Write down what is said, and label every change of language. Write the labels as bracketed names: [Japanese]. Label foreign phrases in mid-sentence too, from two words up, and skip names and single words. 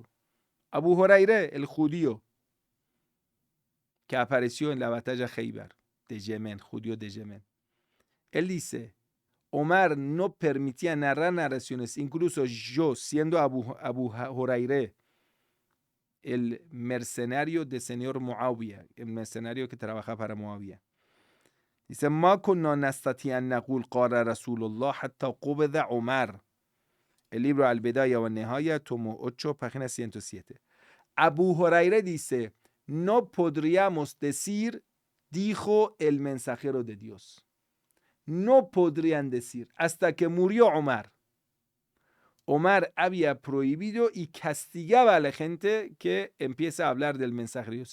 [Spanish] Abu Huraira, el judío que apareció en la batalla Khaybar de Yemen, judío de Yemen. Él dice, Omar no permitía narrar narraciones, incluso yo, siendo Abu Huraira, el mercenario del señor Muawiyah, el mercenario que trabaja para Muawiyah. Dice, [Arabic] ما كنا نستطيع أن نقول قال رسول الله حتى قبض عمر. [Spanish] El libro Al-Bidaya wa Nihaya, tomo 8, página 107. Abu Huraira dice, no podríamos decir, dijo el mensajero de Dios. No podrían decir, hasta que murió Omar. Omar había prohibido y castigaba a la gente que empieza a hablar del mensajero de Dios.